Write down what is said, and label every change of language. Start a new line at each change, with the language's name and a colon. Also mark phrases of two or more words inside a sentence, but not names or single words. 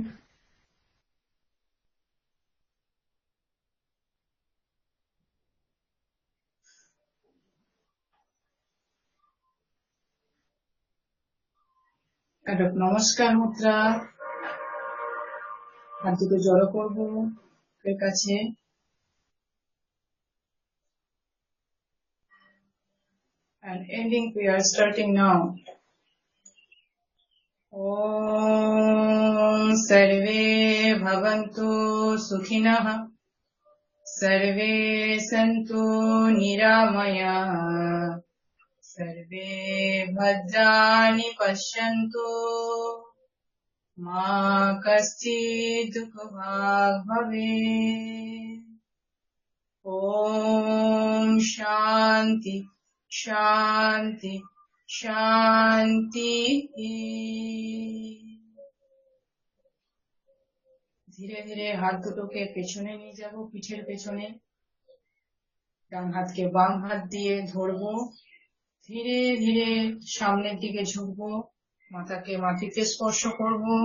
Bangla: একটা নমস্কার মুদ্রা, হাত দুটো জড়ো করবো এর কাছে।
English: And ending we are starting now.
Sanskrit: ॐ सर्वे भवन्तु सुखिनः सर्वे सन्तु निरामयाः सर्वे भद्राणि पश्यन्तु मा कश्चिद् दुःखभाग् भवेत्. ॐ शान्तिः शान्तिः शान्तिः।
Bangla: ধীরে ধীরে হাত দুটোকে পেছনে নিয়ে যাব, পিঠের পেছনে। ডান হাতকে বাম হাত দিয়ে ধরবো, ধীরে ধীরে সামনের দিকে ঝুঁকবো, মাথাকে মাটিতে স্পর্শ করব।